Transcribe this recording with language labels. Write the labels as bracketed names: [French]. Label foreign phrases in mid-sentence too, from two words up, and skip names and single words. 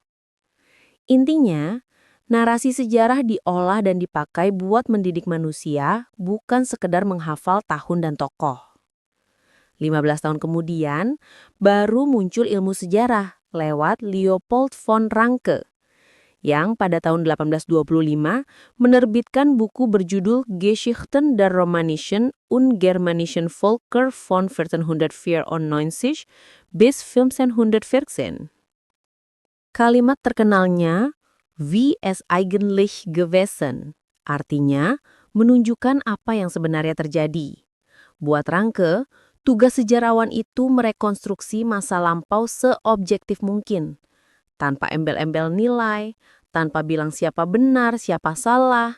[Indonesian] Intinya, narasi sejarah diolah dan dipakai buat mendidik manusia, bukan sekedar menghafal tahun dan tokoh. 15 tahun kemudian, baru muncul ilmu sejarah lewat Leopold von Ranke, yang pada tahun 1825 menerbitkan buku berjudul Geschichten der romanischen und germanischen Völker von 1494 bis 1514. Kalimat terkenalnya, [German] wie es eigentlich gewesen, [Indonesian] artinya menunjukkan apa yang sebenarnya terjadi. Buat Ranke, tugas sejarawan itu merekonstruksi masa lampau seobjektif mungkin, tanpa embel-embel nilai, tanpa bilang siapa benar, siapa salah.